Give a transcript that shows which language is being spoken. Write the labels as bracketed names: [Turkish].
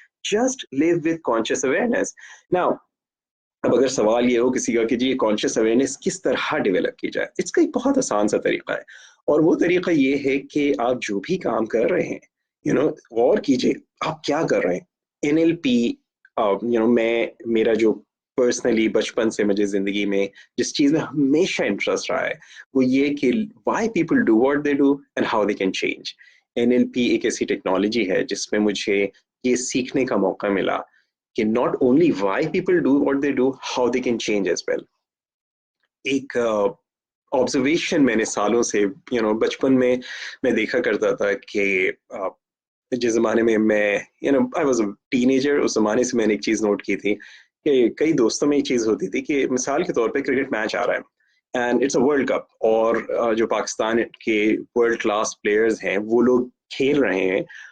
[English] Just live with conscious awareness. Now, [Hindi] अब अगर सवाल ये हो किसी का कि जी ये कॉन्शियस अवेयरनेस किस तरह डेवलप की जाए, इसका एक बहुत आसान सा तरीका है, और वो तरीका ये है कि आप जो भी काम कर रहे हैं, गौर कीजिए आप क्या कर रहे हैं। एनएलपी, मैं, मेरा जो पर्सनली बचपन से मुझे जिंदगी में जिस चीज में हमेशा इंटरेस्ट रहा है, वो ये कि [English] Why people do what they do and how they can change. [Hindi] NLP एक ऐसी टेक्नोलॉजी है जिसमें मुझे ये सीखने का मौका मिला कि [English] not only why people do what they do, how they can change as well. [Hindi] एक ऑब्जर्वेशन मैंने सालों से, बचपन में मैं देखा करता था कि जिस जमाने में मैं, [English] I was a teenager, [Hindi] उस जमाने से मैंने एक चीज नोट की थी कि कई दोस्तों में एक चीज होती थी कि मिसाल के तौर पे क्रिकेट मैच आ रहा है [English] and it's a world cup, [Hindi] और जो पाकिस्तान के वर्ल्ड क्लास प्लेयर्स हैं वो लोग खेल रहे हैं,